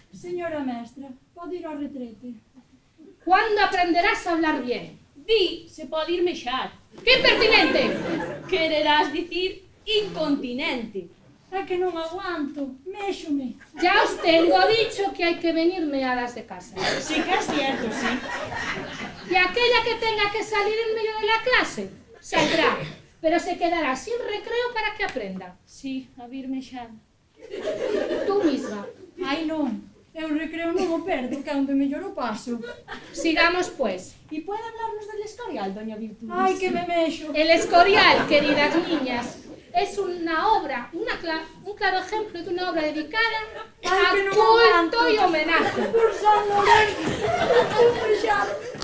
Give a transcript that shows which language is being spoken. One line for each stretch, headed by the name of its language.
Galician: Señora mestra, pode ir ao retrete.
Spanish: ¿Cuándo aprenderás a hablar bien?
Galician: Di, se pode ir mexar.
Spanish: ¡Qué impertinente!
Galician: Quererás dicir incontinente. É que non aguanto, méxome.
Spanish: Ya os tengo dicho que hay que venir meadas de casa. Sí que es cierto, sí. Y aquella que tenga que salir en medio de la clase, saldrá, pero se quedará sin recreo para que aprenda.
Galician: Sí, a vir mexar.
Spanish: Tú misma.
Galician: Ai non, eu recreo non o perdo, que é onde mellor o paso.
Spanish: Sigamos, pues. ¿Y puede hablarnos del Escorial, doña Virtudes?
Galician: Ai, que me mexo.
Spanish: El Escorial, queridas niñas, es una obra, un claro ejemplo de una obra dedicada a culto y homenaje. Por San Lorenzo,